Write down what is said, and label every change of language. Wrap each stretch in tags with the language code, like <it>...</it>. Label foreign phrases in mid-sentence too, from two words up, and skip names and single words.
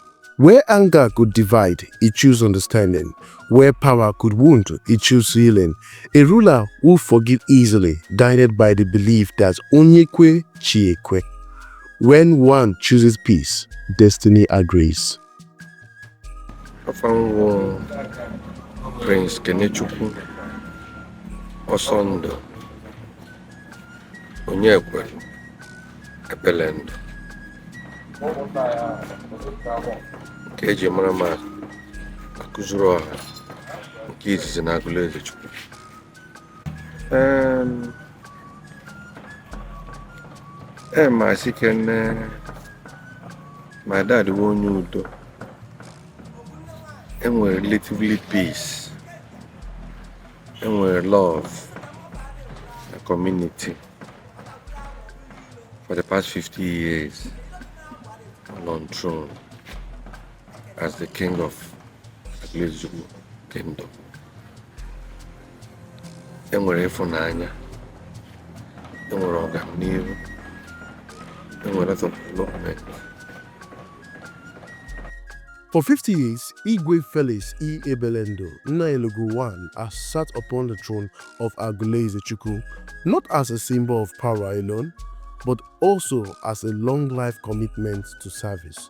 <en>Where anger could divide, he chose understanding. Where power could wound, he chose healing. A ruler who forgive easily, guided by the belief that</en> <ig>Onyeneke Chiekwe.</ig> <en>When one chooses peace, destiny agrees.</en> <ig>Prince Kenneth Osondo Onyeneke Ebelendu nke eji mara ma akụziri ọha nke izizi na Aguluezechukwu. Ma sị kene</ig> <en>my dad</en> <ig>bụ onye udo.</ig> <en>Enwere relatively peace, enwere love and community for the past 50 years on throne as the king of Igwe Kingdom.</en> <ig>Enwere ịfụnanya, enwere ọganihu, enwere</ig> <en>lot of development. For 50 years, Igwe Felix Ebelendu Nnayelugo I has sat upon the throne of Aguluezechukwu, not as a symbol of power alone, but also as a long life commitment to service.</en>